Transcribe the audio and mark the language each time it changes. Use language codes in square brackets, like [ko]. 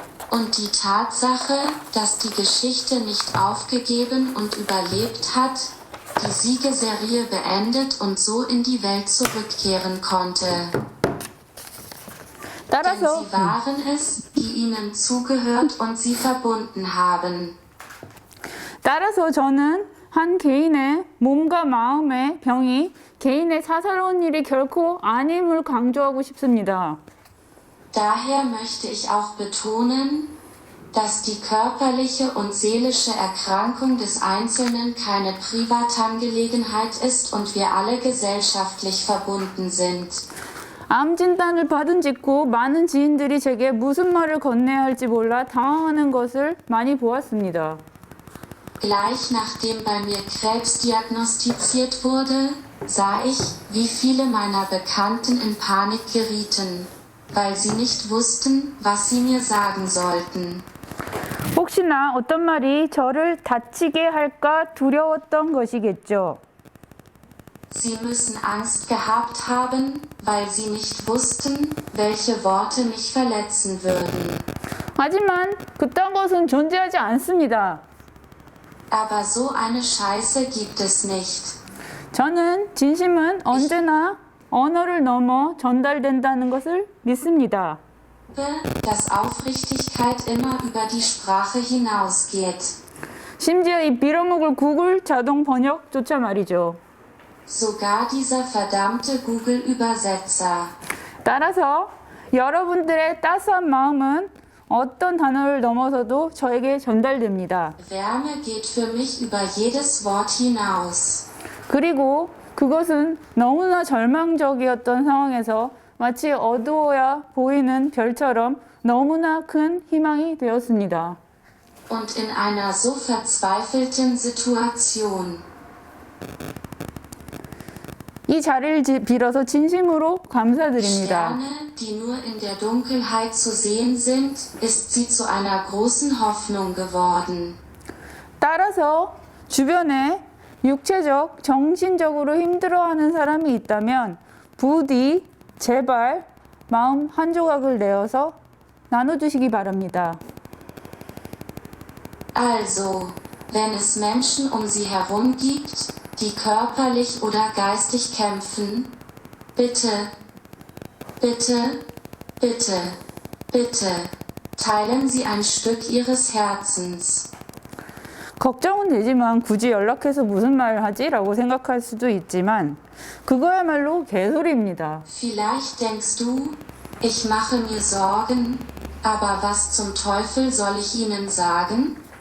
[de] Und die Tatsache, dass die Geschichte nicht aufgegeben und überlebt hat, die Siegesserie beendet und so in die Welt zurückkehren konnte. Denn sie waren es, die ihnen zugehört und sie verbunden haben. [ko] 따라서 저는 한 개인의 몸과 마음의 병이 개인의 사사로운 일이 결코 아님을 강조하고 싶습니다. [de] Daher möchte ich auch betonen, dass die körperliche und seelische Erkrankung des Einzelnen keine Privatangelegenheit ist und wir alle gesellschaftlich verbunden sind. [ko] 암 진단을 받은 직후 많은 지인들이 제게 무슨 말을 건네야 할지 몰라 당황하는 것을 많이 보았습니다. [de] Gleich nachdem bei mir Krebs diagnostiziert wurde, sah ich, wie viele meiner Bekannten in Panik gerieten, weil sie nicht wussten, was sie mir sagen sollten. [ko] 혹시나 어떤 말이 저를 다치게 할까 두려웠던 것이겠죠. [de] Sie müssen Angst gehabt haben, weil sie nicht wussten, welche Worte mich verletzen würden. [ko] 하지만 그딴 것은 존재하지 않습니다. [de] Aber so eine Scheiße gibt es nicht. [ko] 저는 진심은 언제나 언어를 넘어 전달된다는 것을 믿습니다. [de] Dass Aufrichtigkeit immer über die Sprache hinausgeht. [ko] 심지어 이 빌어먹을 구글 자동 번역조차 말이죠. [de] Sogar dieser verdammte Google-Übersetzer. [ko] 따라서 여러분들의 따스한 마음은 어떤 단어를 넘어서도 저에게 전달됩니다. [de] Wärme geht für mich über jedes Wort hinaus. [ko] 그리고 그것은 너무나 절망적이었던 상황에서 마치 어두워야 보이는 별처럼 너무나 큰 희망이 되었습니다. [de] Und in einer so verzweifelten Situation. [ko] 이 자리를 빌어서 진심으로 감사드립니다. [de] Sterne, die nur in der Dunkelheit zu sehen sind, ist sie zu einer großen Hoffnung geworden. [ko] 따라서 주변에 육체적, 정신적으로 힘들어하는 사람이 있다면 부디 제발 마음 한 조각을 내어서 나눠주시기 바랍니다. [de] Also, wenn es Menschen um sie herum gibt, die körperlich oder geistig kämpfen, bitte, bitte, bitte, bitte, teilen Sie ein Stück Ihres Herzens. [ko] 걱정은 되지만 굳이 연락해서 무슨 말을 하지? 라고 생각할 수도 있지만 그거야말로 개소리입니다. [de] Vielleicht denkst du, ich mache mir Sorgen, aber was zum Teufel soll ich Ihnen sagen?